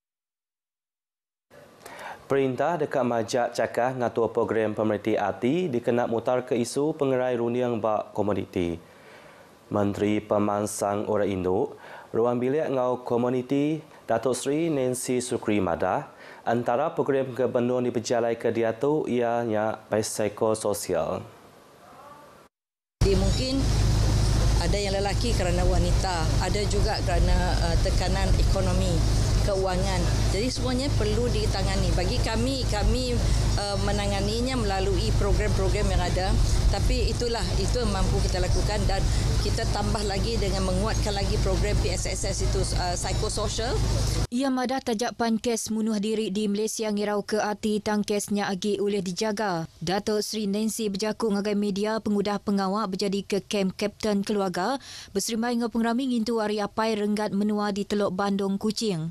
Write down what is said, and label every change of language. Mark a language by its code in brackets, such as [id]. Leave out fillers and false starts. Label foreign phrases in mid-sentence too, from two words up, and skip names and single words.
[iba] Perintah dekat Majak Cakah ngatur program pemerintah ATI dikena mutar ke isu pengerai runiang bak komuniti. Menteri Pemansang Orang Induk, Ruang Bilik Ngau Komuniti, Datuk Seri Nancy Sukri Madah, antara program gubernur diperjalai ke dia tu ianya psikososial. [ms] Mungkin ada yang lelaki kerana wanita, ada juga kerana tekanan ekonomi, keuangan. Jadi semuanya perlu ditangani. Bagi kami menanganinya melalui program-program yang ada. Tapi itu yang mampu kita lakukan dan kita tambah lagi dengan menguatkan lagi program PSSS itu psikososial. [iba] Ia madah tajapan kes bunuh diri di Malaysia ngirau ke arti tangkesnya agi oleh dijaga. Datuk Seri Nancy berjakuk ngagai media pengudah pengawak berjadi ke kem Kapten Keluarga berserimai dengan pengerami ngintu hari apai renggat menua di Teluk Bandung Kuching.